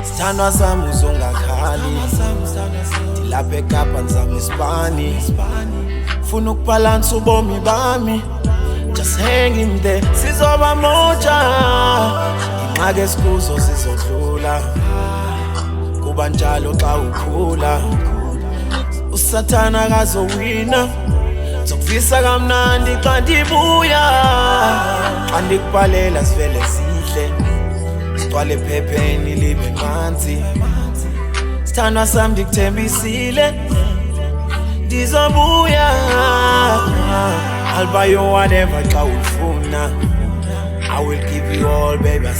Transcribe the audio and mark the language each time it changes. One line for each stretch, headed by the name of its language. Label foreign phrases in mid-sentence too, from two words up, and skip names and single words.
Xhosa: Sithandwa sami uzongakhali Dilapha eKapa ngizama iSpani Funa ukubalansa ubomi bami
English: Just hang in there
Xhosa: Sizoba moja Ingxaki esikuzo zizodlula Kuba njalo xa ukhula Usathana akazowina Zokuvisa kamnandi xa ndibuya Xa ndikubhalela sivele sihle Sigcwale ephepheni libe manzi Sithandwa sami ndikuthembisile Ndizobuya
English: I'll buy you whatever
Xhosa: xa ufuna
English: I will give you all baby I